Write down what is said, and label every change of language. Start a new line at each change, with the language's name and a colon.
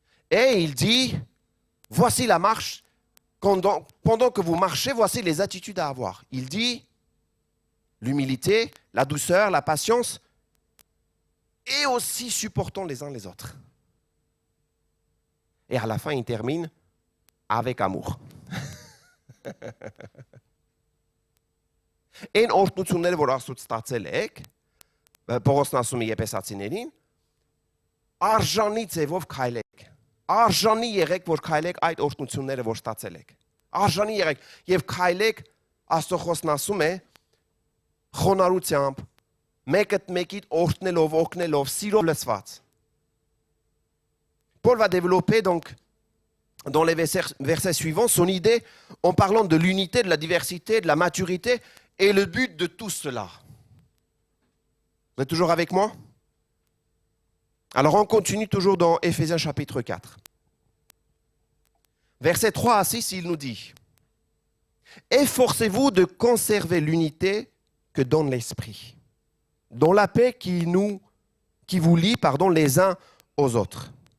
French: Et il dit, voici la marche, pendant que vous marchez, voici les attitudes à avoir. Il dit, l'humilité, la douceur, la patience, et aussi supportons les uns les autres. Et à la fin, il termine avec amour.
Armenian: Այն օրհնությունները, որ Աստծո ստացել եք, Պողոսն ասում է Եփեսացիներին, արժանի ձևով քայլեք։ Արժանի եղեք, որ քայլեք այդ օրհնությունները, որ ստացել եք։ Արժանի եղեք եւ քայլեք, Աստծո խոսքն ասում է, խոնարհությամբ, մեկդ մեկիդ օրհնելով, օգնելով, սիրով լցված։
French: Paul va développer donc dans les versets suivants son idée en parlant de l'unité, de la diversité, de la maturité et le but de tout cela. Vous êtes toujours avec moi? Alors on continue toujours dans Éphésiens chapitre 4. Versets 3 à 6, il nous dit « Efforcez-vous de conserver l'unité que donne l'Esprit, dans la paix qui vous lie les uns aux autres.